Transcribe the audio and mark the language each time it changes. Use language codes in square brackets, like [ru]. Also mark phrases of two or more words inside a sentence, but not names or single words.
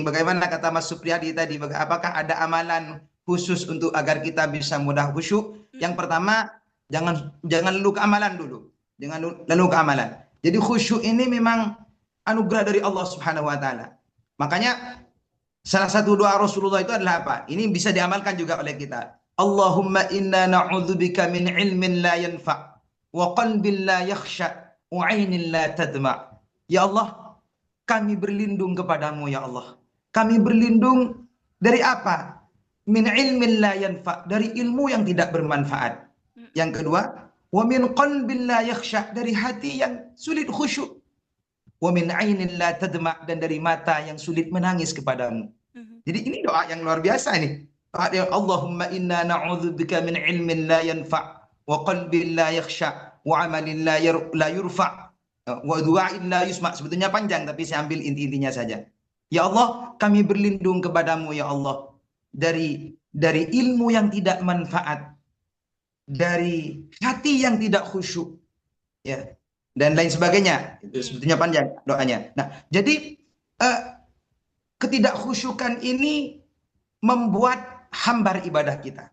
[id] Bagaimana kata Mas Supriyadi tadi, apakah ada amalan khusus untuk agar kita bisa mudah khusyuk? Yang pertama, jangan lalu ke amalan dulu. Jangan lalu ke amalan. Jadi khusyuk ini memang anugerah dari Allah [ar] سبحانه و تعالى. [id] Makanya salah satu doa Rasulullah itu adalah apa? Ini bisa diamalkan juga oleh kita. [ar] اللهم إنا نعوذ بك من علم لا ينفع و قلب لا يخشع و عين لا تدمع'. يا الله, [id] kami berlindung kepadamu ya Allah. Kami berlindung dari apa? [ar] من علم لا ينفع', [id] dari ilmu yang tidak bermanfaat. Yang kedua, [ar] و من قلب لا يخشع', [id] dari hati yang sulit khusyuk. [ar] و من عين لا تدمع', [id] dan dari mata yang sulit menangis kepadamu. Jadi ini doa yang luar biasa ini. Doa yang [ar] اللهم إنا نعوذ بك من علم لا ينفع و قلب لا يخشع و عمل لا يرفع و دعاء لا يسمع'. [id] Sebetulnya panjang tapi saya ambil inti-intinya saja. [ar] يا الله, [id] kami berlindung kepadamu ya Allah dari ilmu yang tidak manfaat, dari hati yang tidak khusyuk, ya, dan lain sebagainya. Itu sebetulnya panjang doanya. Nah, jadi ketidakkhusyukan ini membuat hambar ibadah kita.